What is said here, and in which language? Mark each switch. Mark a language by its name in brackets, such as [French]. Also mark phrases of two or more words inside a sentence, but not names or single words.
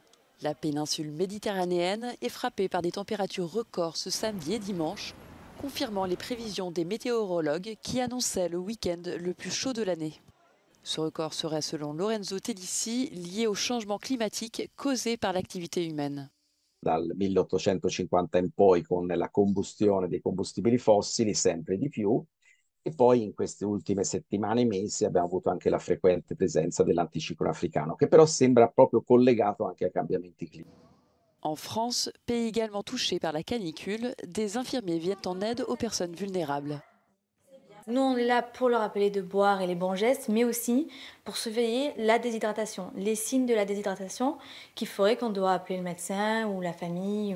[French] La péninsule méditerranéenne est frappée par des températures records ce samedi et dimanche, confirmant les prévisions des météorologues qui annonçaient le week-end le plus chaud de l'année. Ce record serait, selon Lorenzo Tellici, lié au changement climatique causé par l'activité humaine. [Italian] Dal 1850 in poi, con la combustione dei combustibili fossili, sempre di più. E poi in queste ultime settimane e mesi abbiamo avuto anche la frequente presenza dell'anticiclone africano, che però sembra proprio collegato anche ai cambiamenti climatici. [French] En France, pays également touché par la canicule, des infirmiers viennent en aide aux personnes vulnérables. Nous, on est là pour leur rappeler de boire et les bons gestes, mais aussi pour surveiller la déshydratation, les signes de la déshydratation qui feraient qu'on doit appeler le médecin ou la famille.